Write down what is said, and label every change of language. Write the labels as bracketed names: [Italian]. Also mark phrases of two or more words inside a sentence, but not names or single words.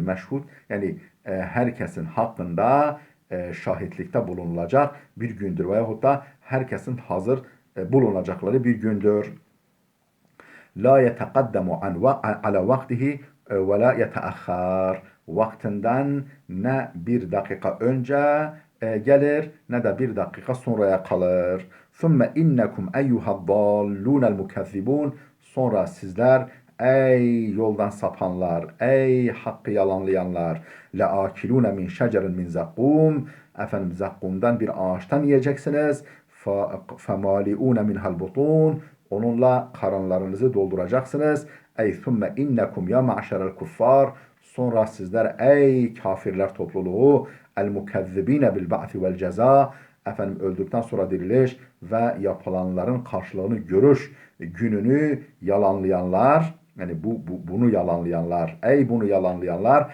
[Turkish] Meşhud yani herkesin hakkında şahitlikte bulunulacak bir gündür veyahut da herkesin hazır bulunacakları bir gündür. [Arabic] لا يتقدم على وقته ولا يتأخر. [Turkish] vaktinden ne bir dakika önce gelir ne de bir dakika sonraya kalır. [Arabic] ثُمَّ اِنَّكُمْ اَيُّهَا الضَّالُّونَ الْمُكَذِّبُونَ [Turkish] Sonra sizler ey yoldan sapanlar, ey hakkı yalanlayanlar, [Arabic] لَآكِلُونَ مِنْ شَجَرٍ مِنْ زَقُّومٍ [Turkish] Efendim zakkumdan bir ağaçtan yiyeceksiniz. [Arabic] فَمَالِئُونَ مِنْهَا الْبُطُونَ [Turkish] Onunla karınlarınızı dolduracaksınız. Ey [Arabic] ثُمَّ اِنَّكُمْ يَا مَعْشَرَ الْكُفَّارِ [Turkish] Sonra sizler ey kafirler topluluğu [Arabic] المكذبين بالبعث والجزاء [Turkish] efendim öldükten sonra diriliş ve yapılanların karşılığını görüş gününü yalanlayanlar yani bunu yalanlayanlar ey bunu yalanlayanlar